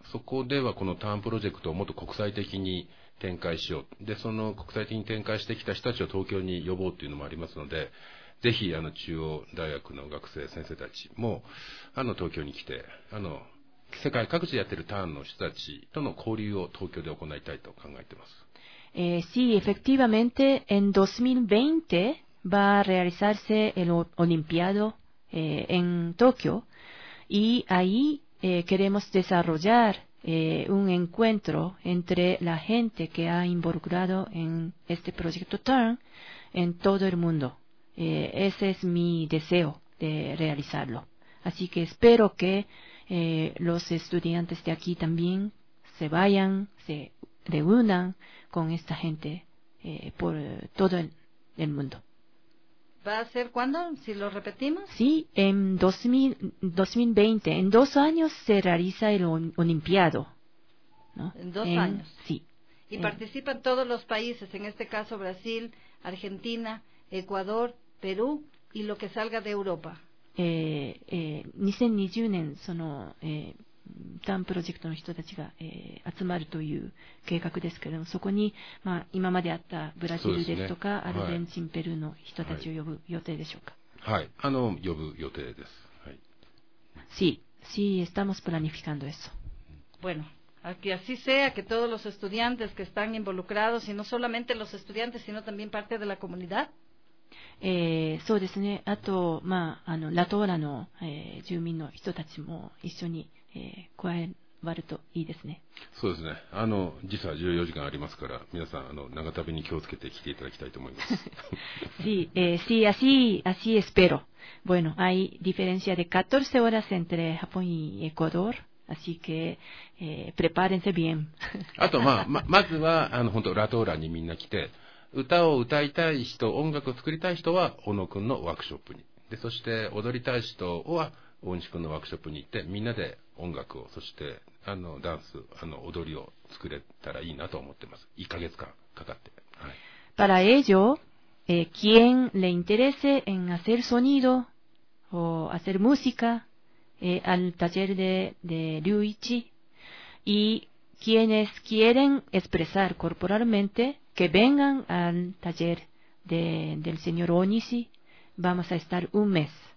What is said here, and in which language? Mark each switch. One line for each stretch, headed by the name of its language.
Japanese: そこではこのターンプロジェクトをもっと国際的に展開しよう。で、その国際的に展開してきた人たちを東京に呼ぼうっていうのもありますので、ぜひ中央大学の学生先生たちも東京に来て、世界各地でやってるターンの人たちとの交流を東京で行いたいと考えてます。
Spanish: Sí, efectivamente, en 2020 va a realizarse el Olimpiado en Tokio, y ahí queremos desarrollar un encuentro entre la gente que ha involucrado en este proyecto TURN en todo el mundo. Ese es mi deseo de realizarlo. Así que espero que los estudiantes de aquí también se vayan, se reúnan con esta gente por todo el mundo. ¿Va a ser cuándo? Si lo repetimos. Sí, en 2020. En 2 años se realiza el olimpiado. ¿No? ¿En dos años? Sí. Y participan todos los países, en este caso Brasil, Argentina, Ecuador, Perú y lo que salga de Europa.
Japanese: 2020年, その, ダンプロジェクトの人たちが、集まるという計画ですけれども、そこに、まあ、今まであったブラジルですとか、ね、アルゼンチン、はい、ペルーの人たちを呼ぶ予定でしょうか。はい、あの呼ぶ予定です。はい。
Spanish: Sí, sí, estamos planificando eso. Bueno, que así sea, que todos los estudiantes que están involucrados, y no solamente los estudiantes, sino también parte de la comunidad.
Japanese: そうですね。あと、まあ、あのラトーラの、住民の人たちも一緒に、加わるといいですね。そうですね。あの時差14時間ありますから、皆さんあの長旅に気をつけて来ていただきたいと思います。
Spanish: sí, sí, así, así espero. Bueno, hay diferencia de 14 horas entre Japón y Ecuador. Así que, prepárense bien.
Japanese: あと、まあ、まずはあの本当ラトーラにみんな来て、歌を歌いたい人、音楽を作りたい人は小野くんのワークショップに、でそして踊りたい人は大西くんのワークショップに行って、みんなで音楽を、そしてあのダンス、あの踊りを作れたらいいなと思ってます。 1ヶ月間かかって。はい、
Spanish: Para ello, quien le interese en hacer sonido o hacer música, al taller de Ryuichi, y quienes quieren expresar corporalmente,que vengan al taller del señor Onishi, vamos a estar un mes.